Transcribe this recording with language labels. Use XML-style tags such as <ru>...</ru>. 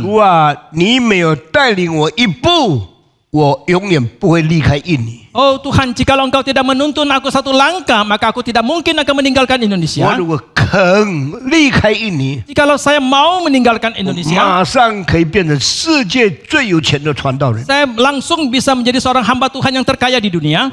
<zh>主啊，你没有带领我一步，我永远不会离开印尼。</zh> <id>Oh Tuhan, jikalau Engkau tidak menuntun aku satu langkah, maka aku tidak mungkin akan meninggalkan</id> <zh>我</zh> <id>Indonesia.</id> <zh>如果肯离开印尼，</zh> <id>Jikalau saya mau meninggalkan Indonesia,</id> <zh>马上可以变成世界最有钱的传道人。</zh> <id>saya langsung bisa menjadi seorang hamba Tuhan yang terkaya di dunia.</id>